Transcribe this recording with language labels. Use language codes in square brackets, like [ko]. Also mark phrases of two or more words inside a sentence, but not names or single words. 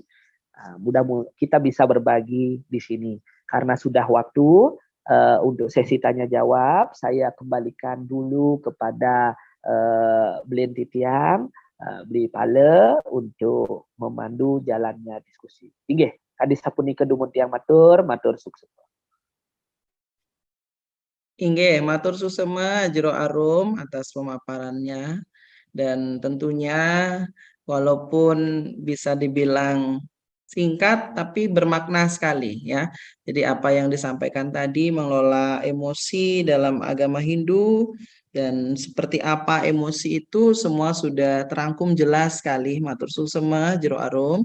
[id] Mudah-mudahan kita bisa berbagi di sini. Karena sudah waktu untuk sesi tanya jawab, saya kembalikan dulu kepada Blin Titiang, Beli Pale untuk memandu jalannya diskusi. [ban] Inggih, hadis sapunika dumun tiang matur sukses. [id] Inggih, [ban] matur susema [id] Jero Arum atas pemaparannya dan tentunya walaupun bisa dibilang singkat tapi bermakna sekali ya. Jadi apa yang disampaikan tadi mengelola emosi dalam agama Hindu dan seperti apa emosi itu semua sudah terangkum jelas sekali [ban] matur susema [id] Jero Arum.